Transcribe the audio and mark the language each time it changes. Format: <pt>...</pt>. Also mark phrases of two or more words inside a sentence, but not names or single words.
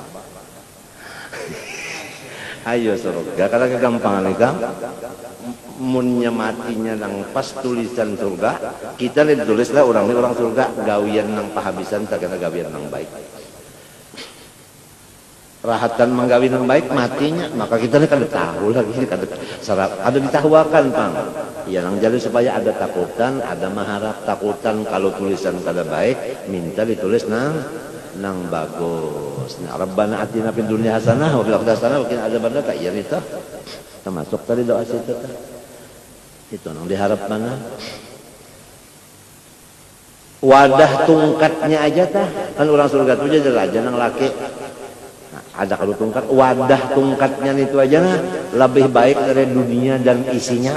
<bjn>Ayo surga karena kegampangan ikam munnya matinya nang pas tulisan surga kita lihat tulislah orang ini orang surga gawian nang pahabisan tak kena gawian nang baik rahatan menggawi nang baik matinya maka kita ini kan tahu lagi kada sarap ada ditahuakan Pang ya nang jadi supaya ada takutan ada mengharap takutan kalau tulisan kada baik minta ditulis nang bagus. Nah,</bjn> <ar>ربنا آتنا في الدنيا حسنة وفي الآخرة حسنة وقنا عذاب النار</ar> <bjn>tak iya itu. Termasuk tadi doa situ teh. Itu nang diharap mana? Wadah tungkatnya aja tah. Kan orang surga itu aja raja nang laki. Nah, ada kalau tungkat wadah tungkatnya itu aja nah lebih baik dari dunia dan isinya.</bjn>